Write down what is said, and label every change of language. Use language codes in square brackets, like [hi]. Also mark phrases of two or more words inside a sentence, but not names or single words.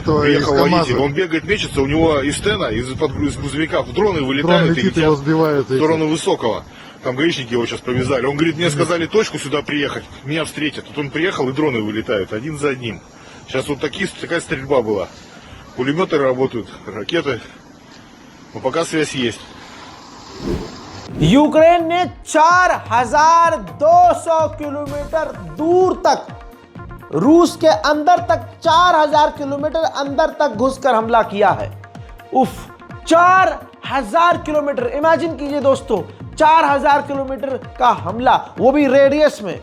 [ru] Приехал водитель, он бегает, мечется, у него из стена, из грузовика дроны вылетают и летят в сторону Высокого. Там гаишники его сейчас повязали. Он говорит, мне сказали точку сюда приехать, меня встретят. Тут он приехал, и дроны вылетают один за одним. Сейчас вот такая стрельба была. Пулеметы работают, ракеты. Но пока связь есть. [hi] यूक्रेन ने 4200 किलोमीटर दूर तक, रूस के अंदर तक 4000 किलोमीटर अंदर तक घुसकर हमला किया है। उफ, 4000 किलोमीटर, इमेजिन कीजिए दोस्तों, 4000 किलोमीटर का हमला, वो भी रेडियस में।